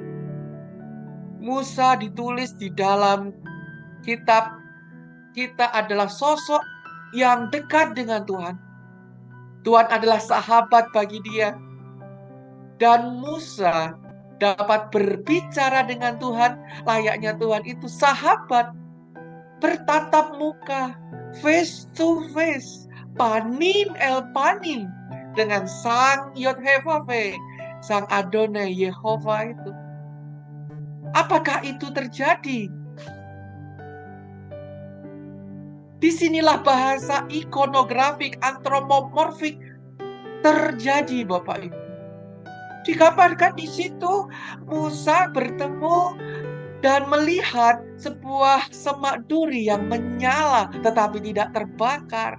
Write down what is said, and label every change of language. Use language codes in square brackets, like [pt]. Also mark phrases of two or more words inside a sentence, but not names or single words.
[id] Musa ditulis di dalam kitab kita adalah sosok yang dekat dengan Tuhan. Tuhan adalah sahabat bagi dia. Dan Musa dapat berbicara dengan Tuhan layaknya Tuhan itu sahabat, bertatap muka, [en] face to face, [he] פנים אל פנים [id] dengan Sang Yod He Vav He, Sang Adonai Yehova itu. Apakah itu terjadi? Disinilah bahasa ikonografik, antropomorfik terjadi Bapak Ibu. Dikabarkan di situ Musa bertemu dan melihat sebuah semak duri yang menyala tetapi tidak terbakar.